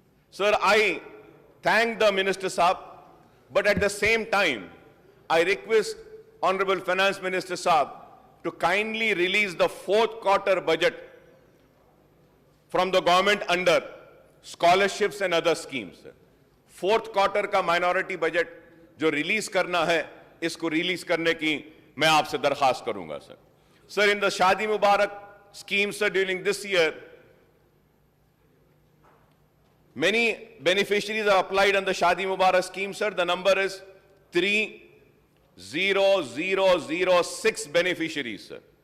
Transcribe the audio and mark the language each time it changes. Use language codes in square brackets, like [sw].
[en] Sir, I thank the Minister Saab, but at the same time, I request Honorable Finance Minister Saab to kindly release the fourth quarter budget from the government under scholarships and other schemes. [hi] Fourth quarter का minority budget जो release करना है, इसको release करने की मैं आपसे दरखास्त करूंगा, sir. [en] Sir, in the Shadi Mubarak scheme, sir, during this year, many beneficiaries are applied on the Shadi Mubarak scheme, sir. The number is 30,006 beneficiaries, sir.